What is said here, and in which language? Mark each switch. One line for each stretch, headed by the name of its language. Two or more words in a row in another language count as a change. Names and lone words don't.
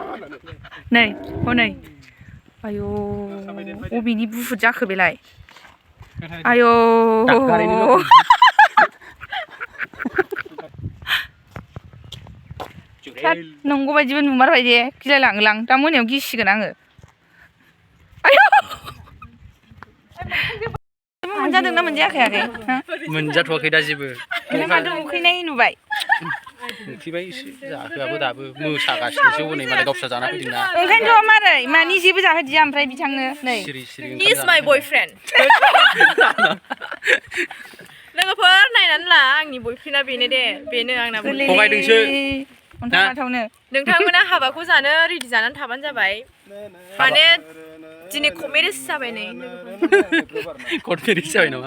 Bodo: नै हनै आयौ अबेनि बुहुत जाखो बेलाय आयौ नंगौ बायदिबो नुमारबाय दे गिलायलाङोलां दा मोनायाव गिसिगोन आङो आयौ मोनजादोंना मोनजायाखै आगै मोनजाथ'वाखै दा जेबो माथो उखैनाय नुबाय उखैबाय एसे जाहोआबो दाबो मोसागासिनोसो हनै मालाय गावस्रा जाना फैदोंना ओंखायनोथ' मारै मानि जेबो जाहोदिया ओमफ्राय बिथांनो नै सिरि सिरि
English: He is my boyfriend
Bodo: लोगोफोर नायनानै ला आंनि बयफ्रेन्डआ बेनो आंना थगायदोंसो नोंथांमोना हाबाखौ जानो रेडि जानानै थाबानो जाबाय माने दिनै कमेरेस जाबाय नै कमेरेस जाबाय नामा